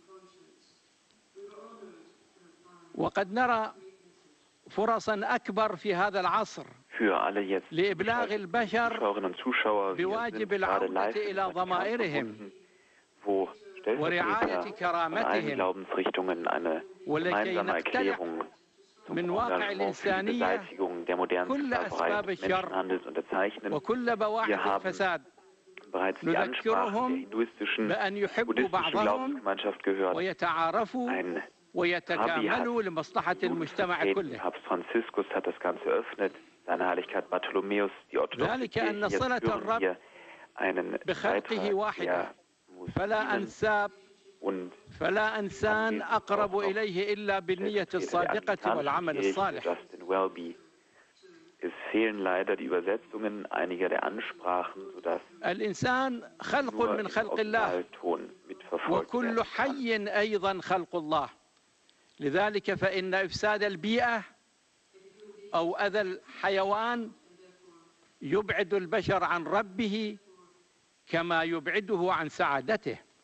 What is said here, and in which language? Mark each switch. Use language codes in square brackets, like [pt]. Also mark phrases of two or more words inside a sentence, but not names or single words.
[ar] وقد نرى فرصا أكبر في هذا العصر لإبلاغ البشر بواجب العودة إلى ضمائرهم ورعاية كرامتهم، ولكي نقتلع من واقع الإنسانية كل أسباب الشر وكل بواعث الفساد. نذكرهم بأن يحبوا بعضهم ويتعارفوا ويتكاملوا لمصلحة المجتمع كله. [de] Papst Franziskus hat das Ganze eröffnet. Seine Heiligkeit Bartholomäus, die orthodoxe Kirche, jetzt führen wir einen [ar] بخلقه واحدة فلا أنساب فلا إنسان أقرب إليه إلا بالنية الصادقة والعمل الصالح. [de] Es fehlen leider die Übersetzungen einiger der Ansprachen, sodass [ar] الإنسان خلق من خلق الله، وكل حي أيضا خلق الله. لذلك فإن إفساد البيئة أو أذى الحيوان يبعد البشر عن ربه كما يبعده عن سعادته.